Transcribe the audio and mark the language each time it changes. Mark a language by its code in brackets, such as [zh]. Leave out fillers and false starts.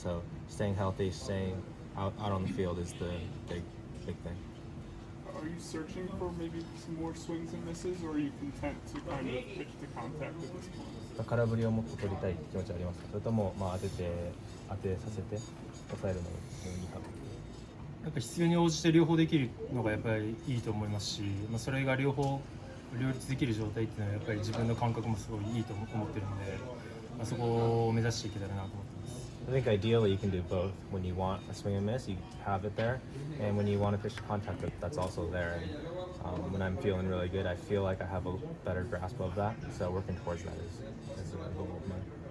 [en] So staying healthy, staying out on the field is the big thing. Are you searching for maybe some more swings and misses, or are you content to kind of pitch to contact at this point? [ja] 空振りをもっと取りたい気持ちはありますか？それとも、当てさせて抑えるのがいいか？やっぱ必要に応じて両方できるのがやっぱりいいと思いますし、それが両方両立できる状態っていうのはやっぱり自分の感覚もすごいいいと思ってるので、そこを目指していけたらなと思ってます。 [en] I think ideally you can do both. When you want a swing and miss, you have it there, and when you want to pitch to contact, that's also there. And when I'm feeling really good, I feel like I have a better grasp of that. So working towards that is a goal of mine.